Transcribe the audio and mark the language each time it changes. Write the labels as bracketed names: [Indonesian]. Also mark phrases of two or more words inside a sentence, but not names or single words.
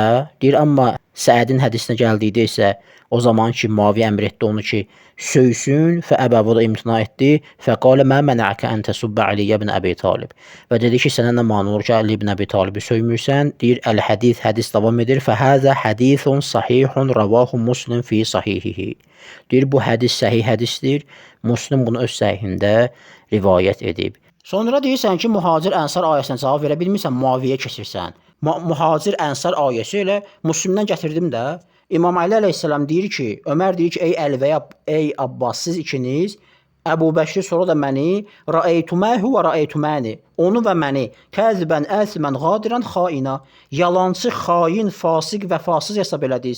[Azerbaijani] Deyir amma Səədin hədisinə gəldikdə isə o zaman ki Muaviyyə əmr etdi onu ki söysün fəəbə və o da imtina etdi. [Arabic] فقال ما منعك أن تسب علي بن أبي طالب [Azerbaijani] və dedi ki sənə nə mane olur ki Ali ibn Əbi Talibi söymürsən. Deyir əl-hədis hədis davam edir. [Arabic] فهذا حديث صحيح رواه مسلم في صحيحه. [Azerbaijani] Deyir bu hədis səhih hədisdir. Muslim bunu öz səhihində rivayət edib. Sonra deyirsən ki, Muhacir Ənsar ayəsinə cavab verə bilmirsən, Muaviyyə keçirsən. Muhacir Ənsar ayəsi elə Müslimdən gətirdim də. İmam Ali əleyhissalam deyir ki, Ömər deyir ki, ey Əli və ya ey Abbas, siz ikiniz Əbu Bəkri sonra da məni [Arabic] رأيتماه ورأيتماني, [Azerbaijani] onu və məni [Arabic] كاذبا آثما غادرا خائنا, [Azerbaijani] yalancı, xain, fasiq və fasız hesab elədiniz.